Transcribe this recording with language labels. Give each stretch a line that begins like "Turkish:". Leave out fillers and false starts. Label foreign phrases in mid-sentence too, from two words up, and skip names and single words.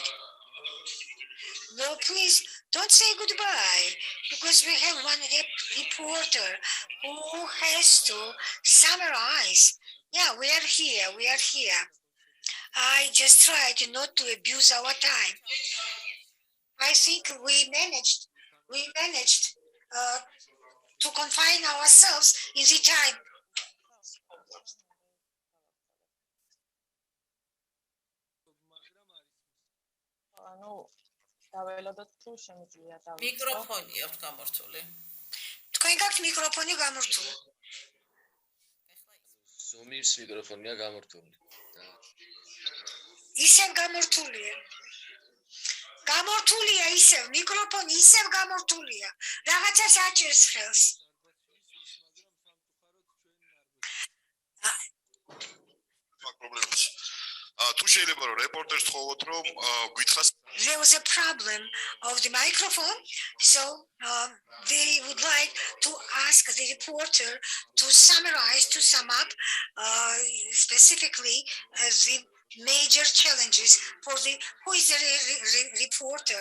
English: No, please don't say goodbye, because we have one reporter who has to summarize. Yeah, we are here. We are here. I just try to not to abuse our time. I think we managed to confine ourselves in the time.
Georgian: მიკროფონი აქვს გამორთული. თქვენ გაქვთ მიკროფონი გამორთული? ზუმის მიკროფონია გამორთული. ისევ გამორთულია. გამორთულია ისევ, მიკროფონი ისევ გამორთულია. რაღაცას აჭერს ხელს.
English: There was a problem of the microphone, so they would like to ask the reporter to summarize, to sum up specifically the major challenges for the, who is the reporter?